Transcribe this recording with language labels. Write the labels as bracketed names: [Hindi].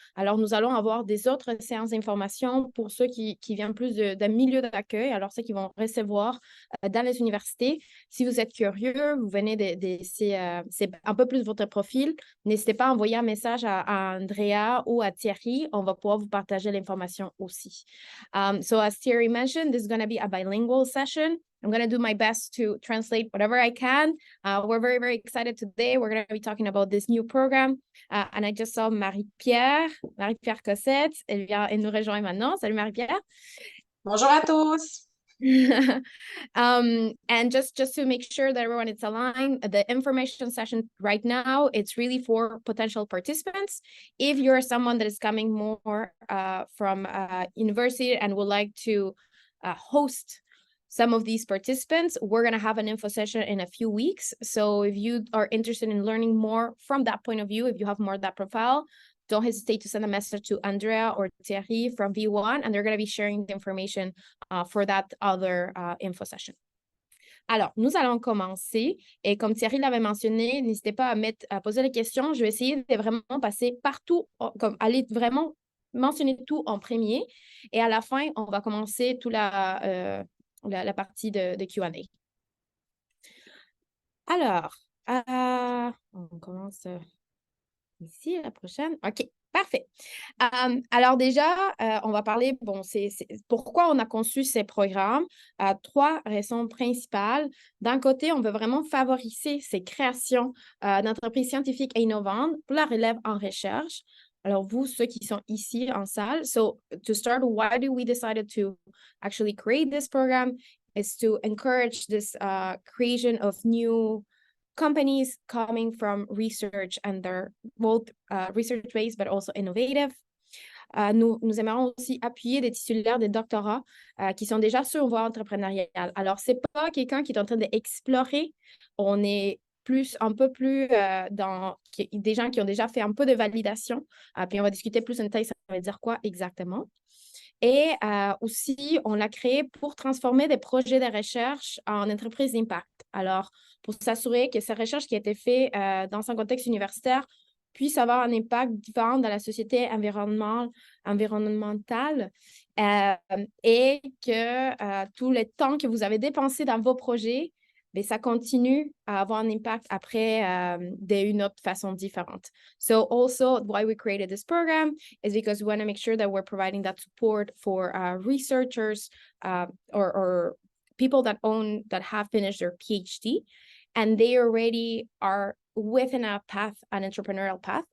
[French] Alors, nous allons avoir des autres séances d'information pour ceux qui viennent plus d'un milieu d'accueil, alors ceux qui vont recevoir dans les universités. Si vous êtes curieux, vous venez c'est un peu plus votre profil, n'hésitez pas à envoyer un message à Andrea ou à Thierry. On va pouvoir vous partager l'information aussi. [English] So as Thierry mentioned, this is going to be a bilingual session. I'm going to do my best to translate whatever I can. We're very excited today. We're going to be talking about this new program. And I just saw Marie-Pierre Cossette. [French] Elle nous rejoint maintenant. Salut Marie-Pierre. Bonjour à tous. [English] And just to make sure that everyone is aligned, the information session right now, it's really for potential participants. If you're someone that is coming more from university and would like to host some of these participants, we're going to have an info session in a few weeks. So if you are interested in learning more from that point of view, if you have more of that profile, don't hesitate to send a message to Andrea or Thierry from V1, and they're going to be sharing the information for that other info session. [French] Alors, nous allons commencer. Et comme Thierry l'avait mentionné, n'hésitez pas à poser les questions. Je vais essayer de vraiment passer partout, comme aller vraiment mentionner tout en premier. Et à la fin, on va commencer toute la partie de Q&A. Alors, on commence ici, la prochaine. OK, parfait. Alors déjà, on va parler, c'est pourquoi on a conçu ces programmes. Trois raisons principales. D'un côté, on veut vraiment favoriser ces créations d'entreprises scientifiques et innovantes pour la relève en recherche. Alors, vous, ceux qui sont ici en salle, [English] so to start, why do we decided to actually create this program is to encourage this creation of new companies coming from research, and they're both research-based but also innovative. [French] Nous aimerions aussi appuyer des titulaires de doctorats qui sont déjà sur une voie entrepreneuriale. Alors, ce n'est pas quelqu'un qui est en train d'explorer. On est un peu plus des gens qui ont déjà fait un peu de validation. Puis on va discuter plus en détail, ça veut dire quoi exactement. Et aussi, on l'a créé pour transformer des projets de recherche en entreprises d'impact. Alors, pour s'assurer que ces recherches qui ont été faites dans un contexte universitaire puissent avoir un impact différent dans la société environnementale et que tout le temps que vous avez dépensé dans vos projets, mais ça continue à avoir un impact après d'une autre façon différente. [English] So also, why we created this program is because we want to make sure that we're providing that support for researchers or people that have finished their PhD, and they already are within a path, an entrepreneurial path.